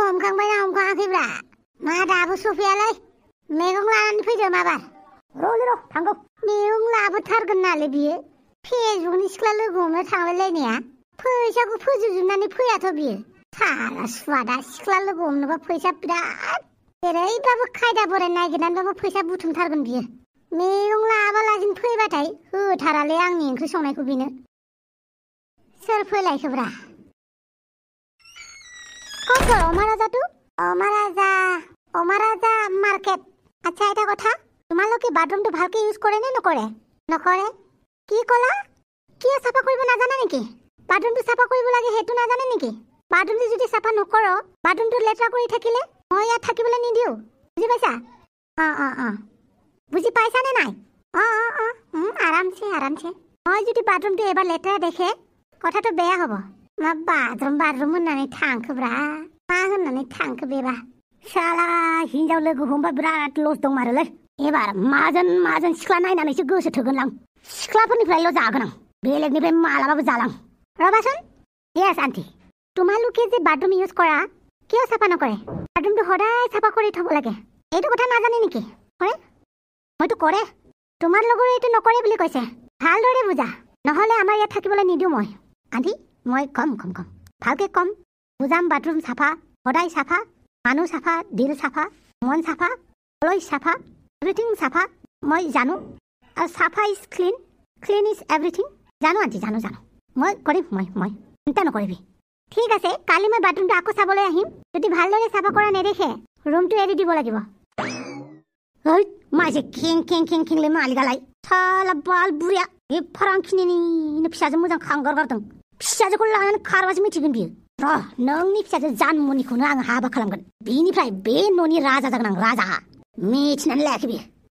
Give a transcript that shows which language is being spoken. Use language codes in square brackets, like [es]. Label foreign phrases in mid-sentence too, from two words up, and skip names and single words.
[brx] हमखांबाय ना हमखाङाखैब्रा मा दाबो सफैयालै मैगं लानानै फैदो माबार र' थांगौ मैगं लाबोथारगोन नालाय बियो फेसबुकनि सिख्ला लोगो हमनो थांलायलायनाया फैसाखौ फोजोबजोबनानै फैयाथ' बियो साला सुवादा सिख्ला लोगो हमनोबा फैसा बिराद जेरैबाबो खायदा बोराय नागिरनानैबाबो फैसा बुथुमथारगोन बियो मैगं लाबालासिनो फैबाथाय होथारालै आंनि ओंख्रि संनायखौ बेनो सोर फैलायखोब्रा [hi] कौन महाराजा तू महाराजा मार्केट [as] আচ্ছা এটা কথা তোমালোকে বাথৰুমটো ভালকে ইউজ কৰে নে নকৰে কি কলা কি সাফা কৰিব নাজানা নেকি বাথৰুমটো সাফা কৰিব লাগে হেতু নাজানে নেকি বাথৰুমটো যদি সাফা নকৰ বাথৰুমটো লেতেৰা কৰি থাকিলে মই ইয়াত থাকিবলৈ নিদিও বুজি পাইছা বুজি পাইছা নে নাই আৰামছে মই যদি বাথৰুমটো এবাৰ লেতেৰা দেখে কথাটো বেয়া হ'ব [brx] मा बाथरुम होननानै थांखोब्रा मा होननानै थांखो बेबा साला हिनजाव लोगो हमबा बिराद लस दं मारोलै एबार माजोन सिख्ला नायनानैसो गोसो थोगोनलां सिख्लाफोरनिफ्रायल' जागोन आं बेलेगनिफ्राय मालाबाबो जालां रबासन [en] yes aunty [as] তোমালোকে যে বাথৰুম ইউজ কৰা কিয় চাফা নকৰে বাথৰুমটো সদায় চাফা কৰি থব লাগে এইটো কথা নাজানে নেকি কৰে মইতো কৰে তোমাৰ লগৰ এইটো নকৰে বুলি কৈছে ভালদৰে বুজা নহ'লে আমাৰ ইয়াত থাকিবলৈ নিদিওঁ মই আন্টি মই কম ভালকে কম বুজাম বাথৰুম চাফা সদায় চাফা মানুহ চাফা দিল চাফা মন চাফা অলয় চাফা এভৰিথিং চাফা মই জানো আৰু চাফা [en] is clean is everything [as] জানো আন্টি জানো মই কৰিম মই চিন্তা নকৰিবি ঠিক আছে কালি মই বাথৰুমটো আকৌ চাবলৈ আহিম যদি ভালদৰে চাফা কৰা নেদেখে ৰুমটো এৰি দিব লাগিব [brx] माजे खें मालिगालाय साला बाल बुरिया बे फारांखिनिनो फिसाजो मोजां खांगारगारदों फिसाजोखौ लानानै खारबासो मिथिगोन बियो र' नोंनि फिसाजो जानमुनिखौनो आं हाबा खालामगोन बिनिफ्राय बे न'नि राजा जागोन आं राजा मिथिनानै लायाखै बियो